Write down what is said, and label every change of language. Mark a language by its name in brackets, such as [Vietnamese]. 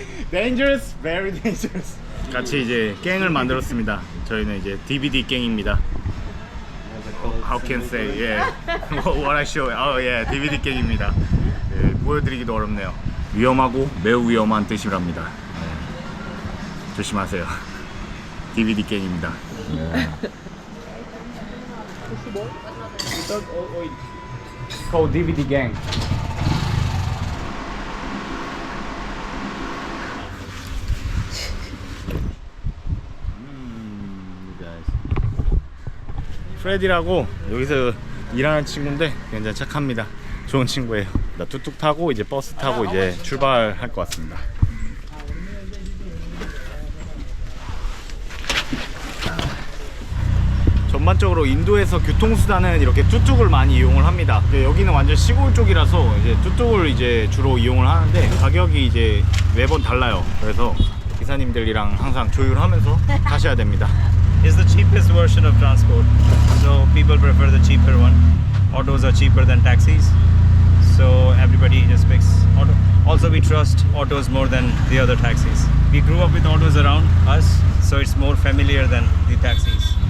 [English] Dangerous, very dangerous. [Korean] 같이 이제 갱을 만들었습니다. 저희는 이제 DVD 갱입니다. [English] How can say, yeah. What I show, oh yeah, DVD 갱입니다. [Korean] 네, 보여드리기도 어렵네요. 위험하고 매우 위험한 뜻이랍니다. 네. 조심하세요. DVD 갱입니다. [English] It's called DVD gang. [Korean] 프레디라고 여기서 일하는 친구인데 굉장히 착합니다. 좋은 친구예요. 나 뚝뚝 타고 이제 버스 타고 이제 출발할 것 같습니다. 전반적으로 인도에서 교통수단은 이렇게 뚝뚝을 많이 이용을 합니다. 여기는 완전 시골 쪽이라서 이제 뚝뚝을 이제 주로 이용을 하는데 가격이 이제 매번 달라요. 그래서 기사님들이랑 항상 조율하면서 타셔야 됩니다. [English] It's the cheapest version of transport, so people prefer the cheaper one. Autos are cheaper than taxis, so everybody just picks auto. Also, we trust autos more than the other taxis. We grew up with autos around us, so it's more familiar than the taxis.